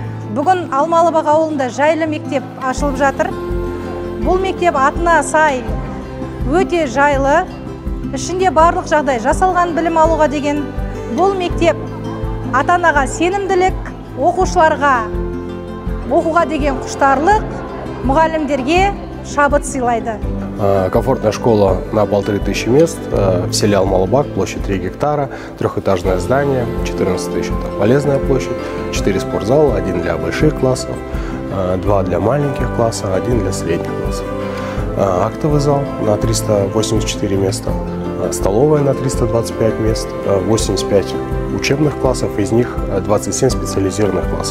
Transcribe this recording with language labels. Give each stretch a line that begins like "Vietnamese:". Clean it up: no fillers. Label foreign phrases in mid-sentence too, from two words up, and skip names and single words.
Kazakh: Бүгін Алмалыбақ ауылында жайлы мектеп ашылып жатыр. Бұл мектеп атына сай өте жайлы, ішінде барлық жағдай жасалған білім алуға деген. Бұл мектеп ата-анаға сенімділік, оқушыларға оқуға деген құштарлық, мұғалімдерге шабыт сыйлайды.
Russian: Комфортная школа на 1500 мест в селе Алмалыбақ, площадь 3 гектара, трехэтажное здание, 14 тысяч – полезная площадь, 4 спортзала, 1 для больших классов, 2 для маленьких классов, 1 для средних классов. Актовый зал на 384 места, столовая на 325 мест, 85 учебных классов, из них 27 специализированных классов.